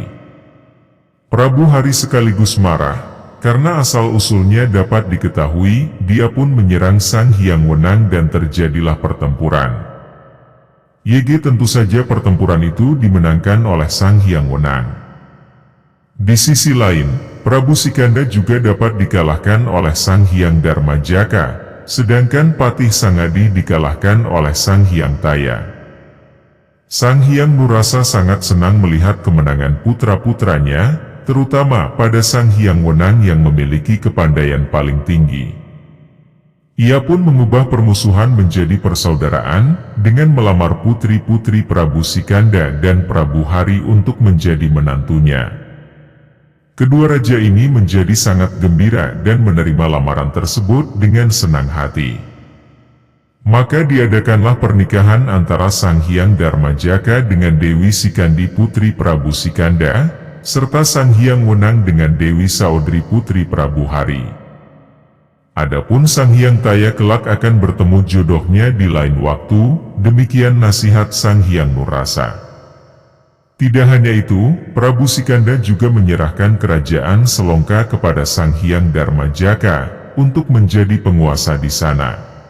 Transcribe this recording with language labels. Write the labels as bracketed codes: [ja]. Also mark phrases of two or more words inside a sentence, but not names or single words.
[id] Prabu Hari sekaligus marah, karena asal-usulnya dapat diketahui, dia pun menyerang Sang Hyang Wenang dan terjadilah pertempuran. Tentu saja pertempuran itu dimenangkan oleh Sang Hyang Wenang. Di sisi lain, Prabu Sikanda juga dapat dikalahkan oleh Sang Hyang Darmajaka, sedangkan Patih Sangadi dikalahkan oleh Sang Hyang Taya. Sang Hyang Nurrasa sangat senang melihat kemenangan putra-putranya, terutama pada Sang Hyang Wenang yang memiliki kepandaian paling tinggi. Ia pun mengubah permusuhan menjadi persaudaraan dengan melamar putri-putri Prabu Sikanda dan Prabu Hari untuk menjadi menantunya. Kedua raja ini menjadi sangat gembira dan menerima lamaran tersebut dengan senang hati. Maka diadakanlah pernikahan antara Sang Hyang Darmajaka dengan Dewi Sikandi putri Prabu Sikanda, serta Sang Hyang Wenang dengan Dewi Saudri putri Prabu Hari. Adapun Sang Hyang Taya kelak akan bertemu jodohnya di lain waktu, demikian nasihat Sang Hyang Nurrasa. Tidak hanya itu, Prabu Sikanda juga menyerahkan kerajaan Selongka kepada Sang Hyang Darmajaka untuk menjadi penguasa di sana.